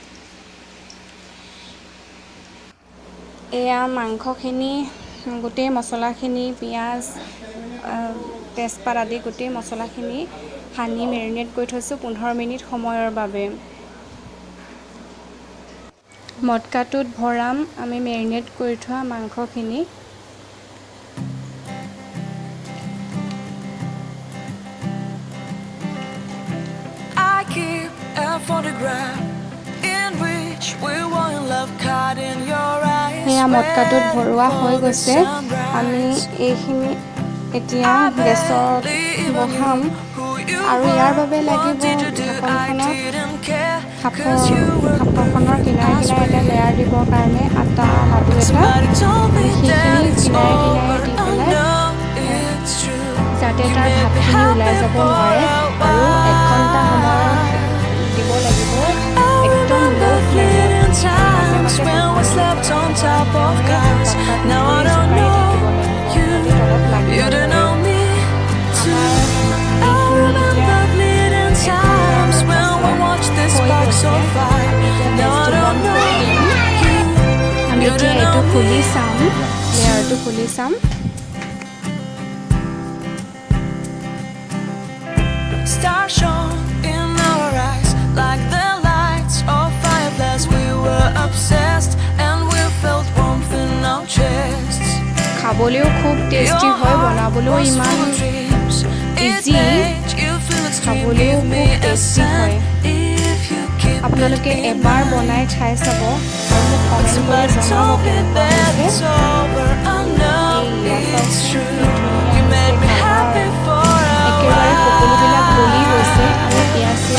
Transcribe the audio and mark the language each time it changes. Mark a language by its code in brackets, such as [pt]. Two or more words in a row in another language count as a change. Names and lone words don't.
[as] এয়া মাংসখিনি গোটেই মছলাখিনি পিয়াজ তেজপাত আদি গোটেই মছলাখিনি হানি মেৰিনেট কৰি থৈছো 15 মিনিট সময়ৰ বাবে মটকাটোত ভৰাম আমি মেৰিনেট কৰি থোৱা মাংসখিনি [en] I keep a photograph in which we were in love caught in your eyes [as] এয়া মটকাটোত ভৰোৱা হৈ গৈছে আমি এইখিনি এতিয়া গেছত বহাম আৰু ইয়াৰ বাবে লাগিব ঢাকনখনৰ কিনাৰে কিনাৰে এটা লেয়াৰ দিবৰ কাৰণে আটা লাডু এটা সেইখিনি কিনাৰে কিনাৰে দি পেলাই যাতে তাৰ ভাতখিনি ওলাই যাব নোৱাৰে আৰু 1 ঘণ্টা সময় দিব লাগিব একদম লো ফ্লেমত [en] on top of cars. Now I don't know you don't know me too. I remember fleeting times when we watched this spark so far. Now I don't know you don't know me. [as] লেয়াৰটো খুলি চাম [en] Stars shone in our eyes like the lights of fireplace. We were obsessed and we felt warmth in our chests. [as] খাবলৈও খুব টেস্টি হয় বনাবলৈও ইমান ইজি খাবলৈও খুব টেস্টি হয় আপোনালোকে এবাৰ বনাই খাই চাব আৰু মোক কমেন্ট কৰি জনাব কেনেকুৱা একেবাৰে সকলোবিলাক গলি গৈছে আৰু পিয়াজ